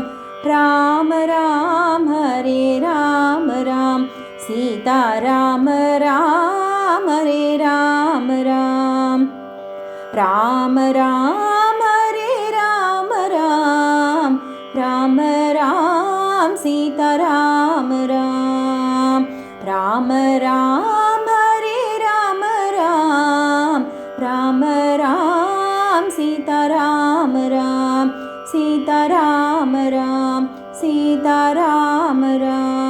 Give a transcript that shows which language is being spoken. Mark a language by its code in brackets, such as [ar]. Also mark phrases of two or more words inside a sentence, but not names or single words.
[hi] राम राम हरे राम राम, सीता राम राम हरे राम राम. राम राम हरे राम राम, राम राम सीता सीताराम राम राम राम हरे राम राम राम राम सीताराम राम सीताराम राम सीताराम राम